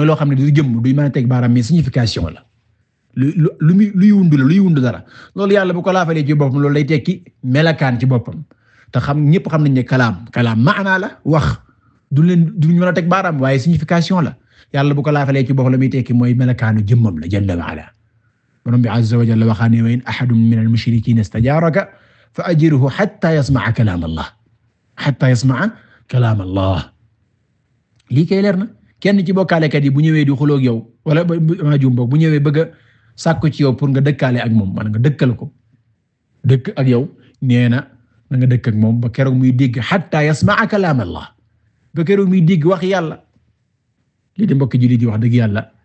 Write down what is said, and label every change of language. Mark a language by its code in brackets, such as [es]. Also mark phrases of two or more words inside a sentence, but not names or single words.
[wo] loo xam ne du jëmm duy mën a teg baaraam [fr] mais signification [wo] la luy wundu dara loolu yàlla bu ko laafalee ci boppam loolu lay tekki melakaan ci boppam te ñëpp xam nañ ne kalaam maanaa la wax duñ mën a teg baaraam waaye signification la yàlla bu ko laafalee ci boppam la muy tekki mooy melakaanu jëmmam la [ar] جل وعلا [wo] borom bi [ar] عز وجل [wo] waxaane [ar] وإن أحد من المشركين استجارك فأجره حتى يسمع كلام الله [wo] lii kay leer na kenn ci bokkaalekat yi bu ñëwee di xuloo ak yow wala bu ñëwee bëgg a sàkku ci yow pour nga dëkkaale ak moom maanaam nga dëkkal ko dëkk ak yow nee na nga dëkk ak moom ba keroog muy dégg [ar] حتى يسمع كلام الله [wo] ba keroog muy dégg wax yàlla lii de mbokk jullit yi wax dëgg yàlla